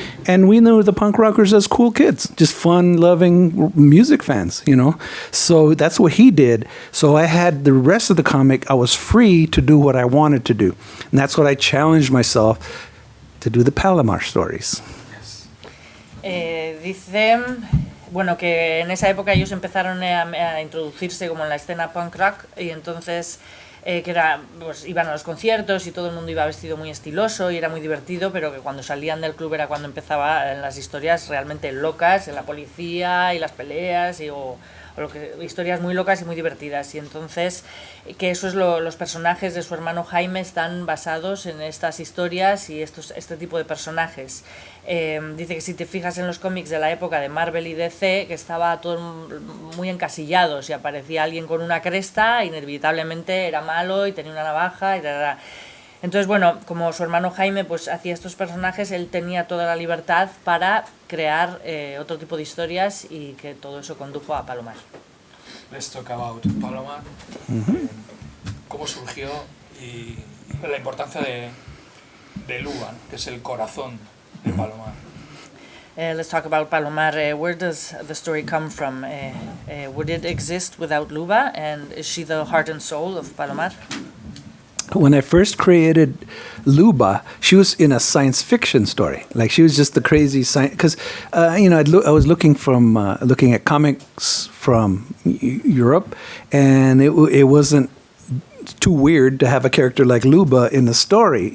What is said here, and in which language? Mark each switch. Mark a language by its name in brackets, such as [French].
[English] And we knew the punk rockers as cool kids, just fun-loving music fans, you know. So that's what he did. So I had the rest of the comic, I was free to do what I wanted to do. And that's what I challenged myself to do the Palomar stories. [Spanish] Dice, bueno, que en esa época ellos empezaron a introducirse como en la escena punk rock, y entonces que era, pues iban a los conciertos y todo el mundo iba vestido muy estiloso y era muy divertido, pero que cuando salían del club era cuando empezaban las historias realmente locas, en la policía y las peleas o historias muy locas y muy divertidas. Y entonces que eso es los personajes de su hermano Jaime están basados en estas historias y este tipo de personajes. Dice que si te fijas en los cómics de la época de Marvel y DC, que estaba todo muy encasillado. Si aparecía alguien con una cresta, inevitablemente era malo y tenía una navaja y tal. Entonces, bueno, como su hermano Jaime pues hacía estos personajes, él tenía toda la libertad para crear otro tipo de historias, y que todo eso condujo a Palomar. [English] Let's talk about Palomar. [Spanish] Cómo surgió y la importancia de Luba, que es el corazón de Palomar. [English] Let's talk about Palomar. Where does the story come from? Would it exist without Luba? And is she the heart and soul of Palomar? When I first created Luba, she was in a science fiction story. Like she was just the crazy science. Because you know, I was looking at comics from Europe, and it wasn't too weird to have a character like Luba in the story.